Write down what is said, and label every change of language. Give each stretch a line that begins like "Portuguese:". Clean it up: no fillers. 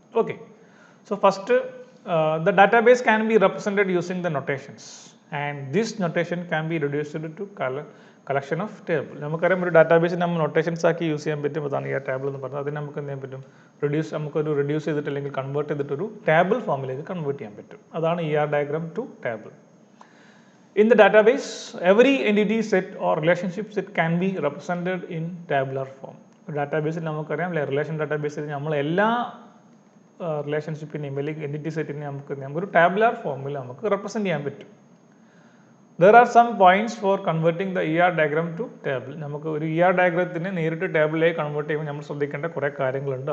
English: Okay, so first the database can be represented using the notations and this notation can be reduced to collection of table.
Malayalam: നമുക്കറിയാം ഒരു ഡാറ്റാബേസിൽ നമ്മൾ notations ആക്കി use ചെയ്യാൻ പറ്റും. അതാണ് ഈ ടേബിൾ എന്ന് പറഞ്ഞത്. അതിന് നമുക്ക് എന്ത് ചെയ്യാൻ പറ്റും, നമുക്കൊരു റിഡ്യൂസ് ചെയ്തിട്ട് അല്ലെങ്കിൽ കൺവേർട്ട് ചെയ്തിട്ടൊരു ടേബിൾ ഫോമിലേക്ക് കൺവേർട്ട് ചെയ്യാൻ പറ്റും. അതാണ് ER diagram to table.
English: In the database, every entity set or relationship set can be represented in tabular form.
Malayalam: ഡാറ്റാബേസിൽ നമുക്കറിയാം അല്ലെ, റിലേഷൻ ഡാറ്റാബേസിൽ നമ്മൾ എല്ലാ റിലേഷൻഷിപ്പിനെയും അല്ലെങ്കിൽ എൻറ്റിറ്റി സെറ്റിനെയും നമുക്ക് ഒരു ടാബുലാർ ഫോമിൽ നമുക്ക് റെപ്രസെൻറ്റ് ചെയ്യാൻ പറ്റും.
English: There are some points for converting the ER diagram to table.
Malayalam: നമുക്ക് ഒരു ER ഡയഗ്രത്തിനെ നേരിട്ട് ടേബിളിലേക്ക് കൺവേർട്ട് ചെയ്യുമ്പോൾ നമ്മൾ ശ്രദ്ധിക്കേണ്ട കുറേ കാര്യങ്ങളുണ്ട്.